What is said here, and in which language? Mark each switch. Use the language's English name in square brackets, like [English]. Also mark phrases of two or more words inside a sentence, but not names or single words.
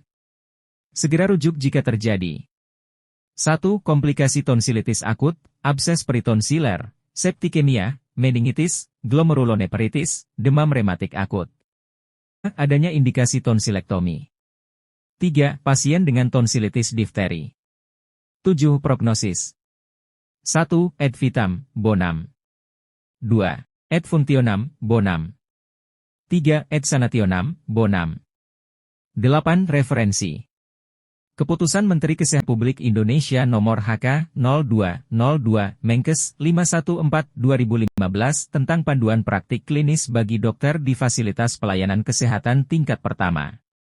[Indonesian] Segera rujuk jika terjadi 1. Komplikasi tonsilitis akut, abses peritonsiler, septikemia, meningitis, glomerulonefritis, demam rematik akut. Adanya indikasi tonsilektomi. 3. Pasien dengan tonsilitis difteri. 7. Prognosis. 1. [Latin] Ad vitam, bonum. 2. Ad functionem, bonum. 3. Ad sanationem, bonum. 8. [Indonesian] Referensi. Keputusan Menteri Kesehatan Republik Indonesia Nomor HK 0202 Menkes 514/2015 tentang panduan praktik klinis bagi dokter di fasilitas pelayanan kesehatan tingkat pertama.